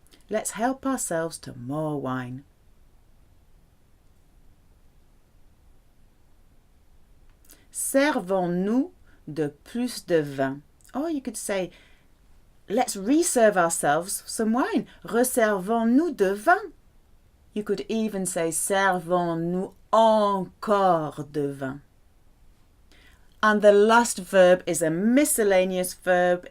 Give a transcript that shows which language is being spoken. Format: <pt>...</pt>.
<en>Let's help ourselves to more wine.</en> <fr>Servons-nous de plus de vin.</fr> <en>Or you could say, let's reserve ourselves some wine.</en> <fr>Reservons-nous de vin.</fr> <en>You could even say,</en> <fr>servons-nous encore de vin.</fr> <en>And the last verb is a miscellaneous verb.</en>